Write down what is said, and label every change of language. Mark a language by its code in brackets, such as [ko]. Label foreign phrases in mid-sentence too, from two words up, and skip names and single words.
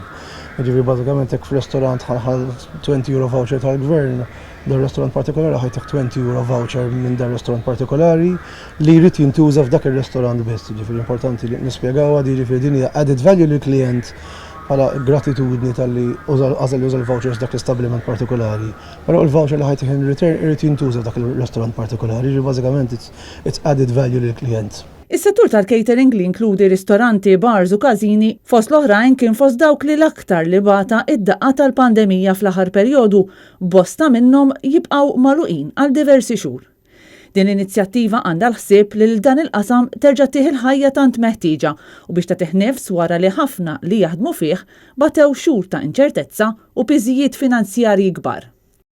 [mt] Jiġifieri bażikament hekk f'ristorant ħal 20 euro voucher tal-gvern, dar restorant partikolari ħajtek 20 euro voucher minn dar restorant partikolari li jrid jintuża f'dak ir-ristorant biss. Jiġifieri importanti li nispjegawha jiġifieri din hija [en] added value [mt] lil klient bħala gratitudni tal-li għażel juża l-vouchers dak l-istabbiliment partikolari. Però l-voucher li ħajtek [en] in return [mt] irid jintuża f'dak il-ristorant partikolari, ġi bażikament [en] it's added value [mt] lill-klient. Is-settur tal-catering li inkludi ristoranti, bars u każini fost l-oħrajn kien fost dawk li l-aktar li bata id-daqqa tal-pandemija fl-aħħar perjodu, bosta minnhom jibqgħu magħluqin għal diversi xhur. Din l-inizjattiva għandha l-ħsieb li dan il-qasam terġa' tieħi l-ħajja tant meħtieġa u biex tagħtih nifs wara li ħafna li jaħdmu fih batew xhur ta' inċertezza u piżijiet finanzjarji kbar.